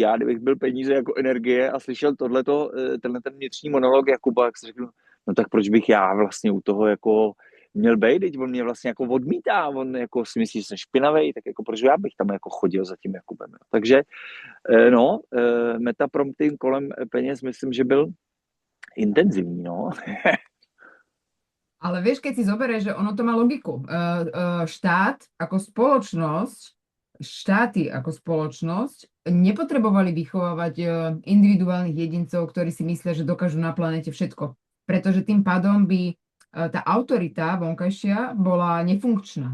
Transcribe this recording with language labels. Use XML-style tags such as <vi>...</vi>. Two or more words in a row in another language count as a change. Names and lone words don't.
<cs>Já, kdybych byl peníze jako energie a slyšel tenhle ten vnitřní monolog Jakuba, jak si řekl, no tak proč bych já vlastně u toho jako měl být, teď on mě vlastně jako odmítá, on jako si myslí, že jsem špinavej, tak jako proč já bych tam jako chodil za tím Jakubem. Takže metaprompting kolem peněz myslím, že byl intenzivní, no.</cs> <sk>Ale vieš, keď si zoberieš, že ono to má logiku. Štát ako spoločnosť, štáty ako spoločnosť nepotrebovali vychovávať individuálnych jedincov, ktorí si myslia, že dokážu na planete všetko. Pretože tým pádom by tá autorita vonkajšia bola nefunkčná.</sk>